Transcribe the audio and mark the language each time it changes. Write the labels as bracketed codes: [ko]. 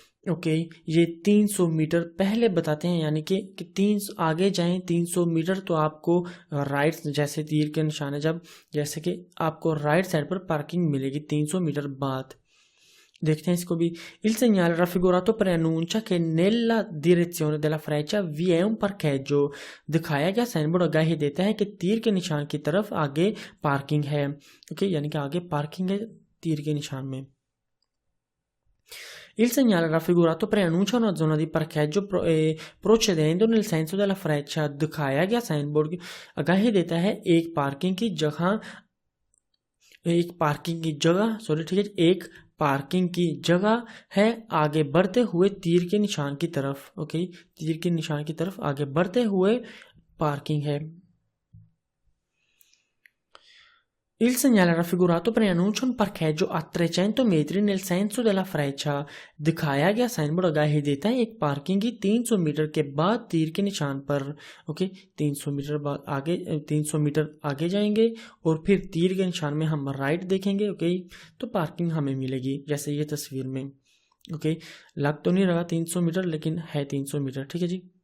[hi] Okay ये 300 metre पहले बताते हैं, यानी कि 300 आगे जाएं 300 मीटर तो आपको राइट, जैसे तीर के निशान है जब, जैसे कि आपको राइट साइड पर पार्किंग मिलेगी 300 मीटर बाद। देखते हैं इसको भी। [it] Il segnale raffigurato preannuncia che nella direzione della freccia vi è un parcheggio। [hi] दिखाया गया साइन बोर्ड आगाही देता है कि तीर के निशान की तरफ आगे पार्किंग है। ओके, यानी कि आगे पार्किंग है तीर के निशान में। [it] Il segnale raffigurato preannuncia una zona di parcheggio procedendo nel senso della freccia। [hi] दिखाया गया साइन बोर्ड आगाही देता है एक पार्किंग की जगह, एक पार्किंग की जगह सॉरी ठीक है, एक पार्किंग की जगह है आगे बढ़ते हुए तीर के निशान की तरफ। ओके, तीर के निशान की तरफ आगे बढ़ते हुए पार्किंग है। [it] Il segnale raffigurato preannuncia un parcheggio a 300 metri nel senso della freccia। [hi] दिखाया गया साइन बोर्ड आगाही देता है एक पार्किंग की 300 मीटर के बाद तीर के निशान पर। ओके, 300 मीटर बाद आगे 300 मीटर आगे जाएंगे और फिर तीर के निशान में हम राइट देखेंगे। ओके, तो पार्किंग हमें मिलेगी जैसे ये तस्वीर में। ओके, लग तो नहीं रहा 300 मीटर लेकिन है 300 मीटर, ठीक है जी।